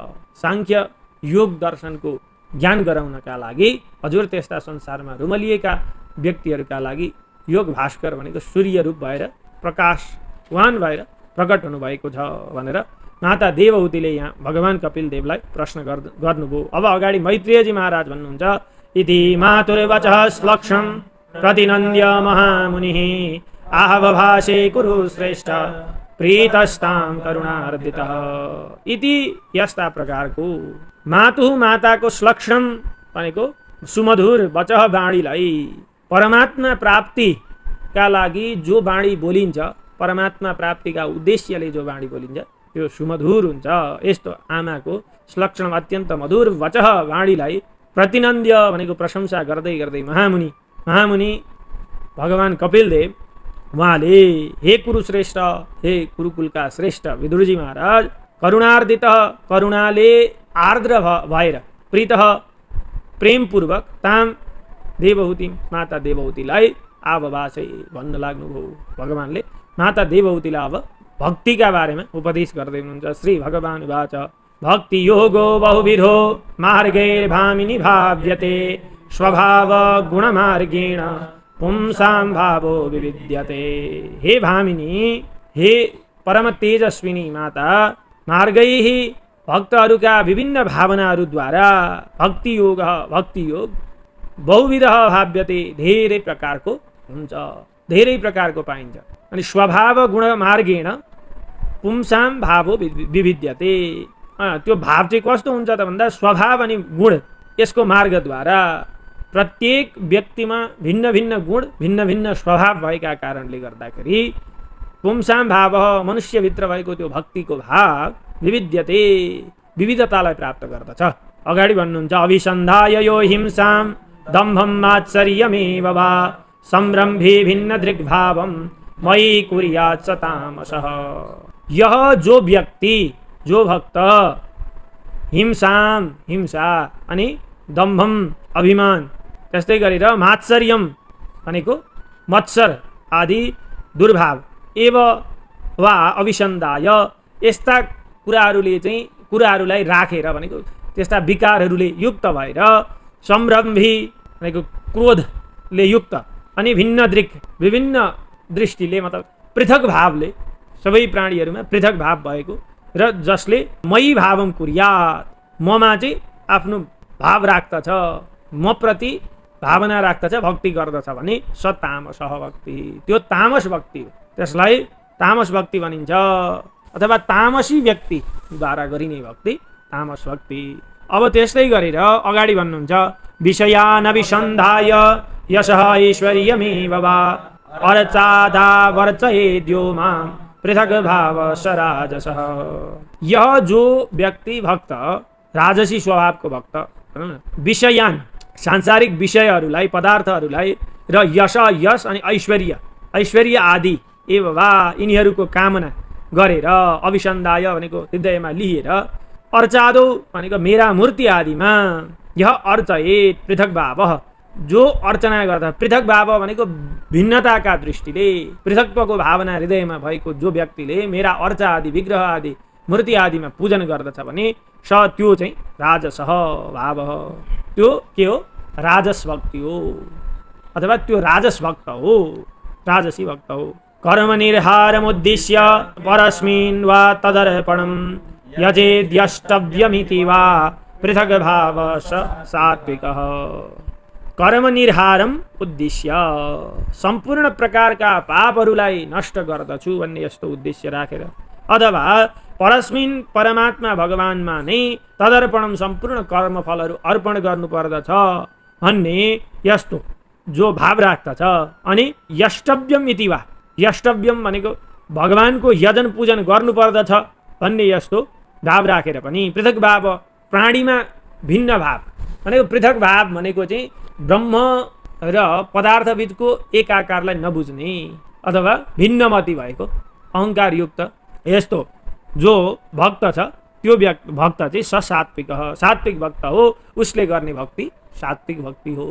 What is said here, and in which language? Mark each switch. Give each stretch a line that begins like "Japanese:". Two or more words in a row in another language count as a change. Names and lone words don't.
Nepali: सांख्य योग दर्शनको ज्ञान गराउनका लागि हजुर त्यस्ता संसारमा रुमलिएका व्यक्तिहरूका लागि योग भास्कर भनेको सूर्य रूप भएर प्रकाशवान भएर प्रकट हुनुभएको छ भनेर माता देवहूतिले यहाँ भगवान कपिल देवलाई प्रश्न गर्नुभयो। अब अगाडि मैत्रेयजी महाराज भन्नुहुन्छ,
Sanskrit: इति मातुर्वचः श्लक्षं प्रतिनन्द्य महामुनिः आहवभाषे कुरु श्रेष्ठ प्रीतस्तां करुणार्दितः।
Nepali: इति यस्ता प्रकारको माताको श्लक्षण भनेको सुमधुर वचः वाणीलाई परमात्मा प्राप्तिका लागि जो वाणी बोलिन्छ, परमात्मा प्राप्तिका उद्देश्यले जो वाणी बोलिन्छ त्यो सुमधुर हुन्छ। यस्तो आमाको श्लक्षण अत्यन्त मधुर वचः वाणीलाई प्रतिनन्द्य भनेको प्रशंसा गर्दै गर्दै महामुनि भगवान कपिलदेव उहाँले हे कुरुश्रेष्ठ, हे कुरुकुलका श्रेष्ठ विदुरजी महाराज, करुणार्दित करुणाले आर्द्र भएर प्रीतः प्रेमपूर्वक ताम देवहूति माता देवहूतिलाई आवभाषै भन्न लाग्नुभयो। भगवानले माता देवहूतिलाई अब भक्तिका बारेमा उपदेश गर्दै हुनुहुन्छ।
Sanskrit: श्री भगवान वाच भक्ति योगो बहुविधो मार्गैर्भामिनी भाव्यते स्वभाव गुणमार्गेण पुंसां भावो विविध्यते।
Nepali: हे भामिनी, हे परम तेजस्विनी माता, मार्गैः भक्तहरूका विभिन्न भावनाहरूद्वारा भक्ति योग बहुविध भाव्यते, धेरै प्रकारको हुन्छ, धेरै प्रकारको पाइन्छ।
Sanskrit: अनि स्वभाव गुण मार्गेण पुंसाम भावो विविध्यते,
Nepali: त्यो भाव चाहिँ कस्तो हुन्छ त भन्दा स्वभाव अनि गुण यसको मार्गद्वारा प्रत्येक व्यक्तिमा भिन्न भिन्न गुण भिन्न भिन्न स्वभाव भएका कारणले गर्दाखेरि पुंसाम भाव मनुष्यभित्र भएको त्यो भक्तिको भाव विविध्यते, विविधतालाई प्राप्त गर्दछ। अगाडि भन्नुहुन्छ
Sanskrit: अभिसन्धाय यो हिंसाम दम्भम मात्सर्यमेव वा संरम्भे भिन्न दृग्भावम मयि कुर्यात् स तामसः।
Nepali: यह जो व्यक्ति, जो भक्त हिंसाम, हिंसा अनि दम्भम अभिमान, त्यस्तै गरेर मात्सर्यम भनेको मत्सर आदि दुर्भाव, एव वा अभिसन्धाय यस्ता कुराहरूलाई राखेर भनेको त्यस्ता विकारहरूले युक्त भएर, संरम्भी भनेको क्रोधले युक्त, अनि भिन्न दृक् विभिन्न दृष्टिले मतलब पृथक भावले सबै प्राणीहरूमा पृथक भाव भएको र जसले मयि भावम कुर्यात्, ममा चाहिँ आफ्नो भाव राख्दछ, म प्रति भावना राख्दछ, भक्ति गर्दछ भने स तामसः भक्ति, त्यो तामस भक्ति हो, त्यसलाई तामस भक्ति भनिन्छ। अथवा तामसी व्यक्तिद्वारा गरिने भक्ति तामस भक्ति। अब त्यस्तै गरेर अगाडि भन्नुहुन्छ
Sanskrit: विषयानभिसन्धाय यशः ऐश्वर्यमेव वा अर्चादा वर्चयेद्यो मां पृथक भाव स राजसः।
Nepali: यह जो व्यक्ति भक्त, राजसी स्वभावको भक्त, विषयान सांसारिक विषयहरूलाई, पदार्थहरूलाई र यश अनि ऐश्वर्य आदि एव वा यिनीहरूको कामना गरेर, अभिसन्धाय भनेको हृदयमा लिएर, अर्चादो भनेको मेरा मूर्ति आदिमा, यह अर्चयेत पृथक भाव, जो अर्चना गर्दा, पृथक भाव भनेको भिन्नताका दृष्टिले पृथकत्वको भावना हृदयमा भएको जो व्यक्तिले मेरा अर्चा आदि विग्रह आदि मूर्ति आदिमा पूजन गर्दछ भने स त्यो चाहिँ राजसः भाव, त्यो के हो? राजस भक्ति हो, अथवा त्यो राजस भक्त हो, राजसी भक्त हो।
Sanskrit: कर्म निर्हारमुद्दिश्य परस्मिन् वा तदर्पणं यजेद्यष्टव्यमिति वा पृथक भाव स सात्विकः।
Nepali: कर्म निर्हारम उद्देश्य, सम्पूर्ण प्रकारका पापहरूलाई नष्ट गर्दछु भन्ने यस्तो उद्देश्य राखेर, अथवा परस्मिन् परमात्मा भगवानमा नै तदर्पणम सम्पूर्ण कर्मफलहरू अर्पण गर्नुपर्दछ भन्ने यस्तो जो भाव राख्दछ। अनि यष्टव्यम इति वा, यष्टव्यम भनेको भगवानको यजन पूजन गर्नुपर्दछ भन्ने यस्तो भाव राखेर पनि पृथक भाव, प्राणीमा भिन्न भाव भनेको पृथक भाव भनेको चाहिँ ब्रह्म र पदार्थविदको एक आकारलाई नबुझ्ने अथवा भिन्नमति भएको अहङ्कारयुक्त यस्तो जो भक्त छ, त्यो भक्त चाहिँ सात्विक, सात्विक भक्त हो, उसले गर्ने भक्ति सात्विक भक्ति हो।